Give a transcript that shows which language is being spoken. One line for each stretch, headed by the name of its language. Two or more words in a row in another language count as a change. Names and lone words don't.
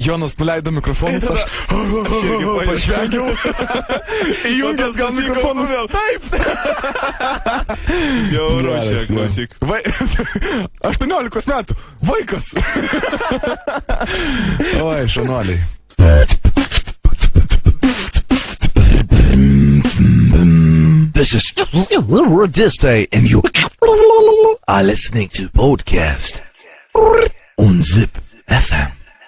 Lithuanian: Jonas nuleido mikrofonus, aš pažvengiau. Įjungęs gal mikrofonus. Taip. Jau ruošia, klausyk. 18 metų. Vaikas. Oi, šaunuoliai.
English: This is Radiste, and you are listening to podcast on Zip FM.